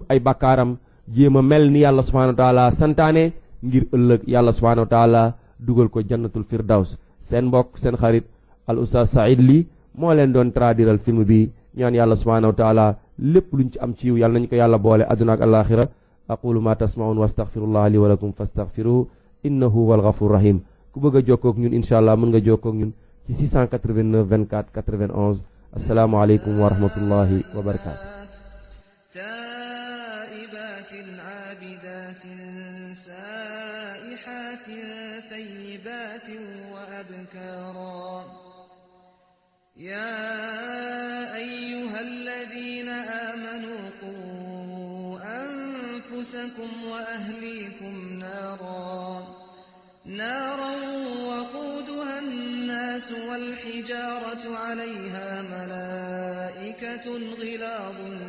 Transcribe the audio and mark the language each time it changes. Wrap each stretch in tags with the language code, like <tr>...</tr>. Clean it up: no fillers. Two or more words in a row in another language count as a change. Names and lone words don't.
<wo>ay bakkaaram jéem a mel ni yàlla</wo> <ar>سبحانه وتعالى</ar> <wo>santaane ngir ëllëg yàlla</wo> <ar>سبحانه وتعالى</ar> <wo>dugal ko</wo> <ar>جنة الفردوس</ar> <wo>seen mbokk seen xarit al oustaz Saïd Ly moo leen doon traduiral film bi ñaan yàlla</wo> <ar>سبحانه وتعالى</ar> <wo>lépp luñ ci am ci yiw yàlla nañu ko yàlla boole àdduna ak alaxira</wo> <ar>أقول ما تسمعون وأستغفر الله لي ولكم فاستغفروه إنه هو الغفور الرحيم</ar> <wo>ku bëgg a jokkoo ak ñun inshallah mën nga jokkoo ak ñun ci 689 24 91</wo> <ar>السلام عليكم ورحمة الله وبركاته تائبات عابدات سائحات ثيبات وأبكارا يا أيها الذين آمنوا قوا أنفسكم وأهليكم نارا وقودها الناس والحجارة عليها ملائكة غلاظ</ar>